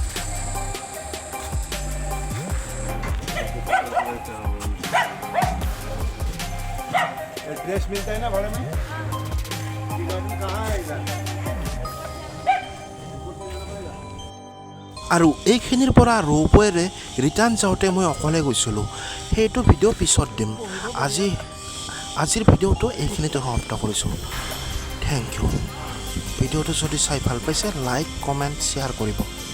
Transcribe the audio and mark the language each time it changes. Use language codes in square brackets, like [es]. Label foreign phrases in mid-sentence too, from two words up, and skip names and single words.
[hi] एड्रेस मिलता है ना भाड़े में कहाँ है इधर [as] আৰু এইখিনিৰ পৰা ৰোপৱেৰে ৰিটাৰ্ণ যাওঁতে মই অকলে গৈছিলোঁ সেইটো ভিডিঅ' পিছত দিম আজিৰ ভিডিঅ'টো এইখিনিতে সমাপ্ত কৰিছোঁ [en] thank you [as] ভিডিঅ'টো যদি চাই ভাল পাইছে [en] like comment share [as] কৰিব